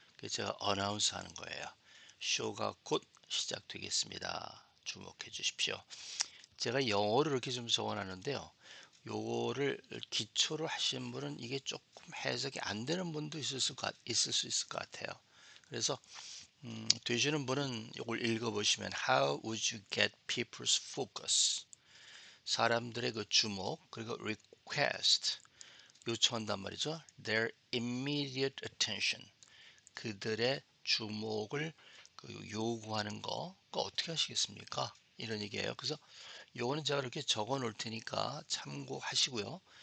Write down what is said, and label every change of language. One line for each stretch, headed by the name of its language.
Korean: 그래서 제가 어나운스 하는 거예요. 쇼가 곧 시작되겠습니다. 주목해 주십시오. 제가 영어를 이렇게 좀 적어놨는데요. 요거를 기초로 하신 분은 이게 조금 해석이 안 되는 분도 있을 수 있을 것 같아요. 그래서 되시는 분은 이걸 읽어보시면
English: How would you get people's focus?
Korean: 사람들의 그 주목 그리고 request 요청한단 말이죠.
English: Their immediate attention
Korean: 그들의 주목을 요구하는 거 그거 어떻게 하시겠습니까? 이런 얘기예요. 그래서 요거는 제가 이렇게 적어 놓을 테니까 참고하시고요.